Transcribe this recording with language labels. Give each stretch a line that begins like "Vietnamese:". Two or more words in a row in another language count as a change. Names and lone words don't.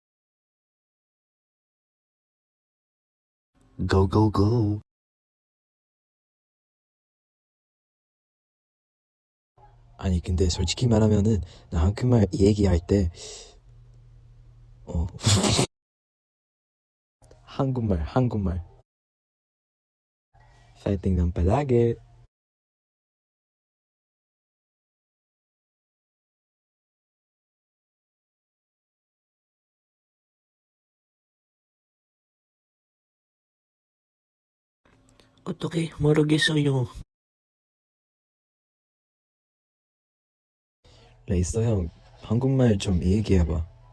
English: Go, go, go.
Korean: 아니 근데 솔직히 말하면은 나 한국말 얘기할 때 한국말
Filipino: fighting ng palagi.
Korean: 어떻게 모르겠어요. 레이서 형 한국말 좀 얘기해봐.